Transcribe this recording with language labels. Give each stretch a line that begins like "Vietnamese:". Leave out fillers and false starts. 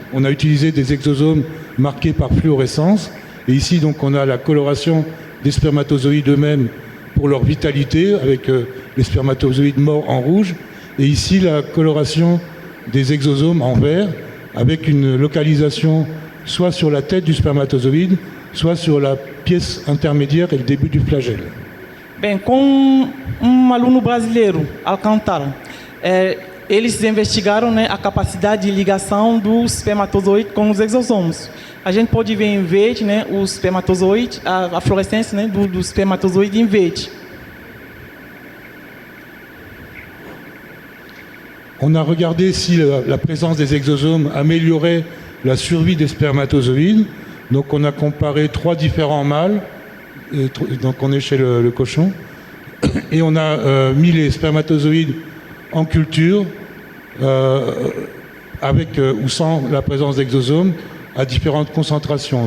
French: On a utilisé des exosomes marqués par fluorescence. Et ici, donc, on a la coloration des spermatozoïdes eux-mêmes pour leur vitalité, avec les spermatozoïdes morts en rouge. Et ici, la coloration des exosomes en vert, avec une localisation soit sur la tête du spermatozoïde, soit sur la pièce intermédiaire et le début du flagelle.
Portuguese: Bem, com aluno brasileiro, Alcantara, eles investigaram, né, a capacidade de ligação dos espermatozoides com os exosomos. A gente pode ver em verde, né, os espermatozoides, a fluorescência, né, do espermatozoide em verde.
French: On a regardé si la présence des exosomes améliorait la survie des spermatozoïdes. Donc on a comparé 3 différents mâles, donc on est chez le cochon, et on a mis les spermatozoïdes en culture avec ou sans la présence d'exosomes à différentes concentrations.